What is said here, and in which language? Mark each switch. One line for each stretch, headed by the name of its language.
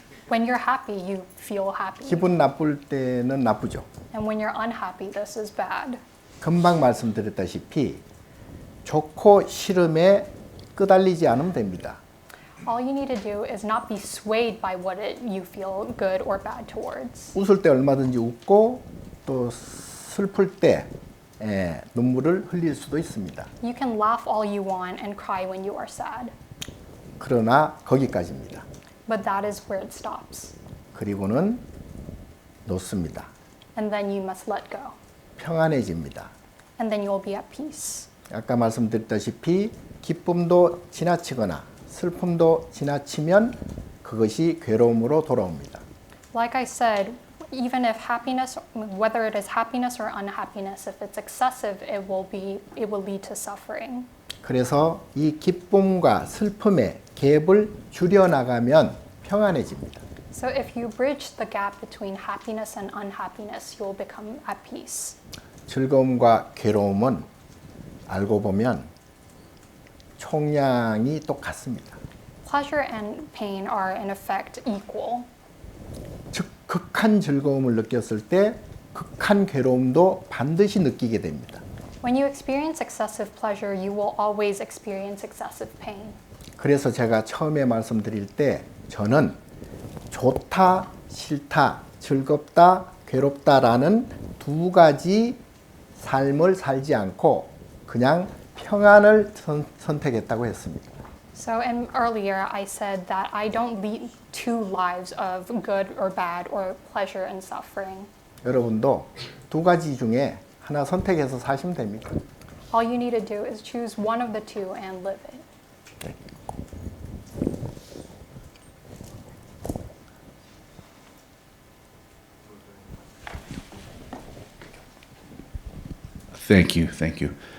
English: When you're happy, you feel happy.
Korean: 기분 나쁠 때는 나쁘죠.
English: And when you're unhappy, this is bad.
Korean: 금방 말씀드렸다시피 좋고 싫음에 끄달리지 않으면 됩니다.
English: All you need to do is not be swayed by what you feel good or bad towards.
Korean: 웃을 때 얼마든지 웃고 또 슬플 때 눈물을 흘릴 수도 있습니다.
English: You can laugh all you want and cry when you are sad,
Korean: 그러나 거기까지입니다.
English: but that is where it stops.
Korean: 그리고는 놓습니다.
English: And then you must let go.
Korean: 평안해집니다.
English: And then you'll be at peace.
Korean: 아까 말씀드렸다시피 기쁨도 지나치거나 슬픔도 지나치면 그것이 괴로움으로 돌아옵니다.
English: Like I said, even if happiness, whether it is happiness or unhappiness, if it's excessive, it will lead to suffering.
Korean: 그래서 이 기쁨과 슬픔의 갭을 줄여나가면 평안해집니다.
English: So if you bridge the gap between happiness and unhappiness, you will become at peace.
Korean: 즐거움과 괴로움은 알고 보면 총량이 똑같습니다.
English: Pleasure and pain are in effect equal.
Korean: 즉 극한 즐거움을 느꼈을 때 극한 괴로움도 반드시 느끼게 됩니다.
English: When you experience excessive pleasure, you will always experience excessive pain.
Korean: 그래서 제가 처음에 말씀드릴 때 저는 좋다, 싫다, 즐겁다, 괴롭다라는 두 가지 삶을 살지 않고 그냥 평안을 선택했다고 했습니다.
English: So earlier I said that I don't lead two lives of good or bad or pleasure and suffering.
Korean: 여러분도 두 가지 중에 하나 선택해서 사시면 됩니다.
English: All you need to do is choose one of the two and live it. Thank you, thank you.